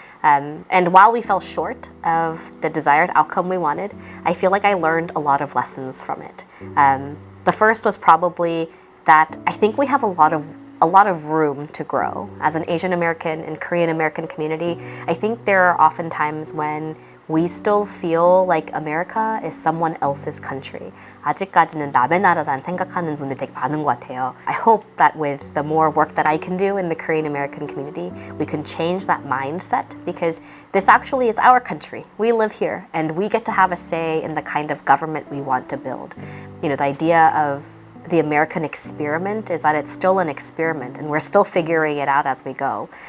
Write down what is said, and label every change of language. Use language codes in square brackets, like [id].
[en] And while we fell short of the desired outcome we wanted, I feel like I learned a lot of lessons from it. The first was probably that I think we have a lot of room to grow. As an Asian American and Korean American community, I think there are often times when we still feel like America is someone else's country. [ko] 아직까지는 남의 나라란 생각하는 분들이 되게 많은 것 같아요. [en] I hope that with the more work that I can do in the Korean American community, we can change that mindset because this actually is our country. We live here and we get to have a say in the kind of government we want to build. You know, the idea of the American experiment is that it's still an experiment and we're still figuring it out as we go.